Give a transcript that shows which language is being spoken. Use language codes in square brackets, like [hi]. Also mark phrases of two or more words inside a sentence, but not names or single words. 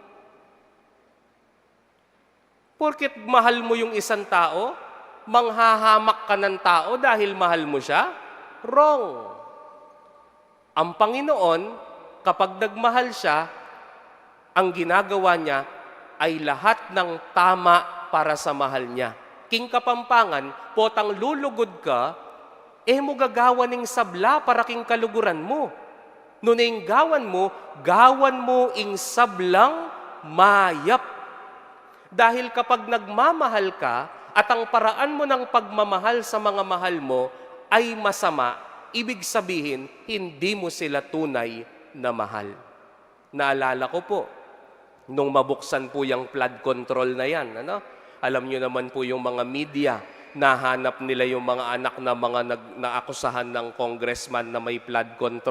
[tl] Porket mahal mo yung isang tao, manghahamak ka ng tao dahil mahal mo siya? [en] Wrong. [tl] Ang Panginoon, kapag nagmahal siya, ang ginagawa niya ay lahat ng tama para sa mahal niya. [pam] King Kapampangan, potang lulugod ka, mo gagawan ning sabla para king kaluguran mo. Nuning gawan mo ing sablang mayap. [tl] Dahil kapag nagmamahal ka at ang paraan mo ng pagmamahal sa mga mahal mo ay masama, ibig sabihin, hindi mo sila tunay na mahal. Naalala ko po, nung mabuksan po yung [en] flood control [tl] na yan, alam nyo naman po yung mga media, nahanap nila yung mga anak na mga naakusahan ng congressman na may [en] flood control.